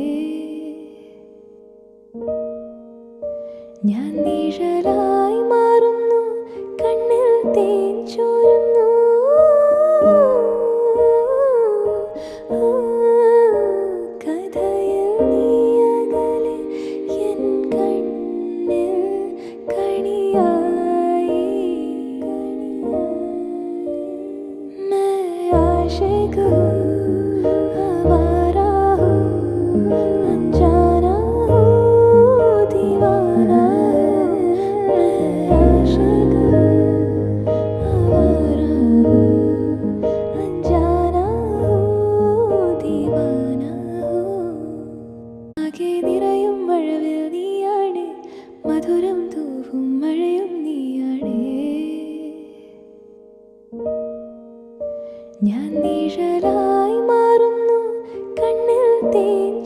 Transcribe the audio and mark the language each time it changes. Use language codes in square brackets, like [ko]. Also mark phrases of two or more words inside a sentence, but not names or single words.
[ml] ഞാൻ നിഴലായി മാറുന്നു, കണ്ണിൽ തേൻ ചോരുന്നു. കഥയിൽ നീ അകലെ, എൻ കണ്ണിൽ കണിയായി. [hi] मैं आशिक हूँ, आवारा हूँ, अनजाना हूँ, दीवाना हूँ. मैं आशिक हूँ, आवारा हूँ, अनजाना हूँ, दीवाना हूँ. [ml] ആകെ നിറയും മഴവിൽ നീയാണ്, മധുരം തൂവും മഴയും നീയാണ്. ഞാൻ നിഴലായി മാറുന്നു, കണ്ണിൽ തേൻ